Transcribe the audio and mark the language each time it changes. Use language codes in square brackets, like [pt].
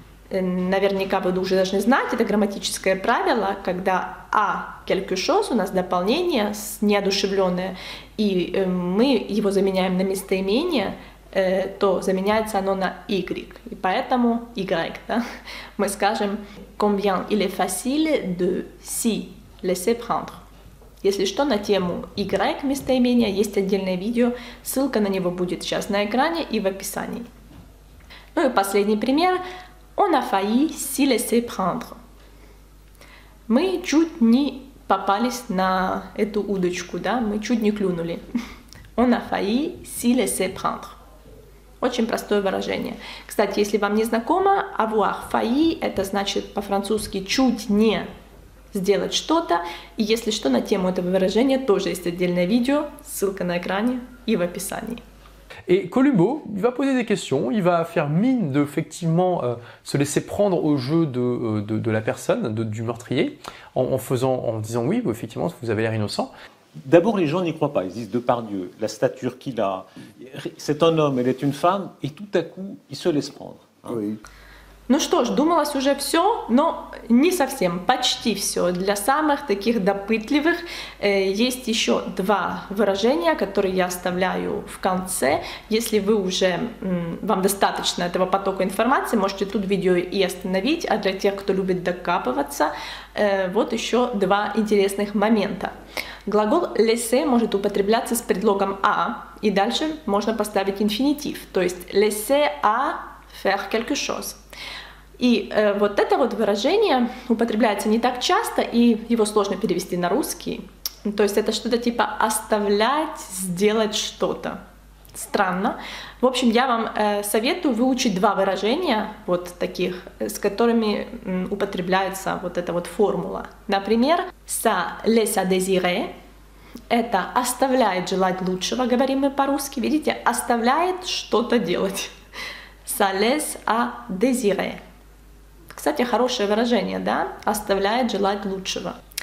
[ru] Наверняка вы уже должны знать, это грамматическое правило, когда [fr] à quelque chose [ru] у нас дополнение неодушевленное, и мы его заменяем на местоимение, то заменяется оно на Y. И поэтому Y, да? Мы скажем [fr] combien il est facile de s'y laisser prendre. [ru] Если что, на тему Y местоимения есть отдельное видео, ссылка на него будет сейчас на экране и в описании. Ну и последний пример. [fr] On a failli s'y laisser prendre. [ru] Мы чуть не попались на эту удочку, да? Мы чуть не клюнули. [fr] On a failli s'y laisser prendre. [ru] Очень простое выражение. Кстати, если вам не знакомо, [fr] avoir failli [ru] это значит по-французски чуть не сделать что-то. И если что, на тему этого выражения тоже есть отдельное видео, ссылка на экране и в описании. [fr] Et Columbo, il va poser des questions, il va faire mine de effectivement se laisser prendre au jeu de la personne, du meurtrier, en disant oui, effectivement, vous avez l'air innocent. D'abord, les gens n'y croient pas. Ils disent Depardieu, la stature qu'il a, c'est un homme, elle est une femme, et tout à coup, il se laisse prendre. Hein. Oui. [ru] Ну что ж, думалось уже все, но не совсем, почти все. Для самых таких допытливых есть еще два выражения, которые я оставляю в конце. Если вы уже, вам достаточно этого потока информации, можете тут видео и остановить, а для тех, кто любит докапываться, вот еще два интересных момента. Глагол laisser может употребляться с предлогом à, и дальше можно поставить инфинитив, то есть [fr] laisser à faire quelque chose. [ru] И вот это вот выражение употребляется не так часто, и его сложно перевести на русский. То есть это что-то типа оставлять, сделать что-то. Странно. В общем, я вам советую выучить два выражения, вот таких, с которыми употребляется вот эта вот формула. [fr] Например, ça laisse à désirer. [ru] Это оставляет желать лучшего, говорим мы по-русски. Видите, оставляет что-то делать. [fr] Ça laisse à désirer. [ru] Кстати, хорошее выражение, да? Оставляет желать лучшего.